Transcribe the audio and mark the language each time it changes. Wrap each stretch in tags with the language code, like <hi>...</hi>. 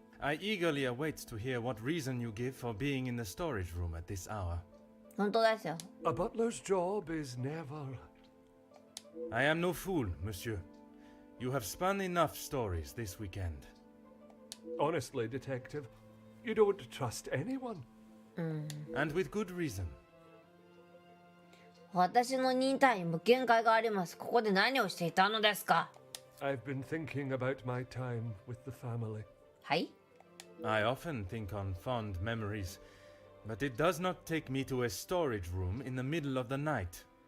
<en>I eagerly await to hear what reason you give for being in the storage room at this hour.</en> <ja>本当ですよ。</ja> <en>A butler's job is never. I am no fool, monsieur. You have spun enough stories this weekend. Honestly, Detective, you don't trust anyone. And with good reason.</en> <ja>私の忍耐にも限界があります。ここで何をしていたのですか？</ja> <en>I've been thinking about my time with the family.</en> <ja>はい。</ja> <en>I often think on fond memories, but it does not take me to a storage room in the middle of the night.</en>